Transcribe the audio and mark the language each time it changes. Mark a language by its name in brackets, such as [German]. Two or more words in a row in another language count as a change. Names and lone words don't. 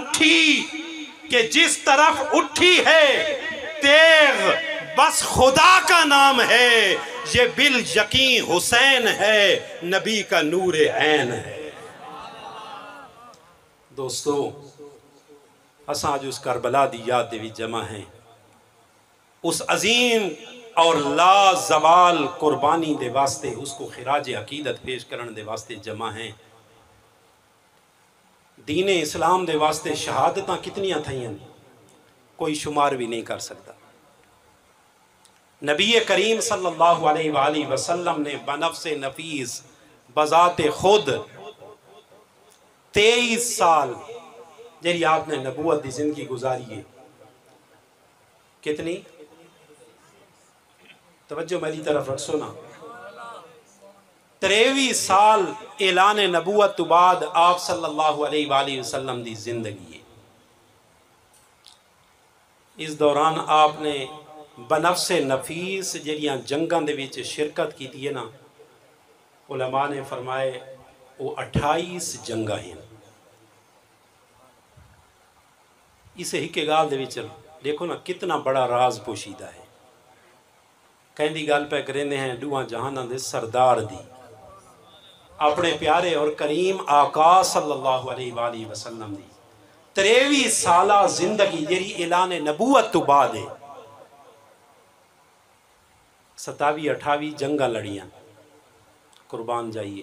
[Urdu] اٹھی ہے تیغ بس خدا کا نام ہے یہ بالیقین حسین ہے نبی کا نور عین ہے [Punjabi] دوستو اساں جو اس کربلا دی یاد دے بھی جمع ہیں اس عظیم اور لا زوال قربانی دے واسطے اس کو خراج عقیدت پیش کرن دے واسطے جمع ہیں دین اسلام دے واسطے شہادتاں کتنیاں تھائیں کوئی شمار بھی نہیں کر سکتا نبی کریم [Arabic] صلی اللہ علیہ وآلہ وسلم [Punjabi] نے بنفس نفیس بذات خود 23 سال جیری آپ نے نبوت دی زندگی گزاری ہے. [Urdu] کتنی؟ توجہ میری طرف رکھو نا. [Punjabi] 23 سال اعلان نبوت تو بعد آپ [Arabic] صلی اللہ علیہ وآلہ وسلم [Punjabi] دی زندگی ہے. اس دوران آپ نے بنفس نفیس جڑیاں جنگاں دے وچ شرکت کی ہے نا، علماء نے فرمائے وہ 28 جنگاں ہیں. اسے ہی کے گال دے وچ دیکھو نا کتنا بڑا راز پوشیدہ ہے. کہیں دی گال پہ کرنے ہیں دوہاں جہاناں دے سردار دی، اپنے پیارے اور کریم آقا [Arabic] صلی اللہ علیہ وآلہ وسلم [Punjabi] دی 23 سالہ زندگی جیری اعلان نبوت تو بعد ہے. 27-28 جنگاں لڑیاں، قربان جائیے.